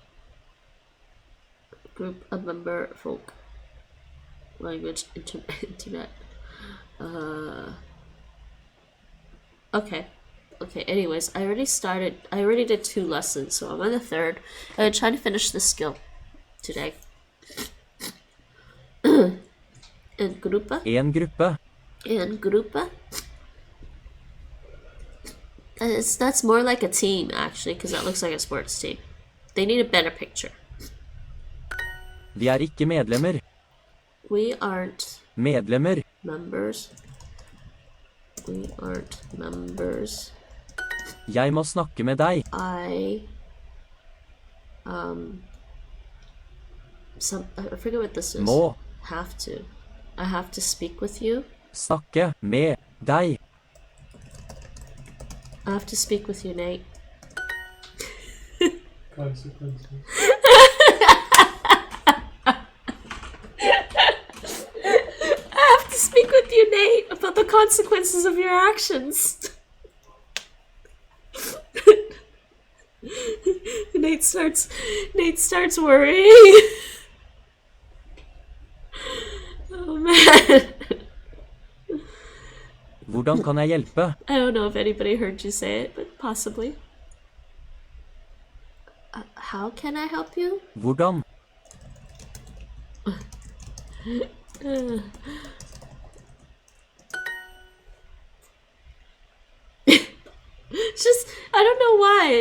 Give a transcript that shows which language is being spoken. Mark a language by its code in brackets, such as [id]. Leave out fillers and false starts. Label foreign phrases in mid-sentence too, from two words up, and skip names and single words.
[en] Group, a member, folk. Language, internet. Okay, anyways, I already did 2 lessons, so I'm on the 3rd. I'm trying to finish this skill today. [no] En gruppe. En gruppe. En gruppe. [en] That's more like a team, actually, because that looks like a sports team. They need a better picture. [no] Vi er ikke medlemmer. [en] We aren't [no] Medlemmer. [en] members. We aren't members. [no] Jeg må snakke med deg. [en] I forget what this is. [no] Må [en] Have to. I have to speak with you. [no] snakke med deg. [en] I have to speak with you, Nate. Consequences. I have to speak with you, Nate, about the consequences of your actions. Nate starts worrying. Oh man. [no] Hvordan kan jeg hjelpe? [en] I don't know if anybody heard you say it, but possibly. How can I help you? [no] Hvordan? [en] It's just, I don't know why.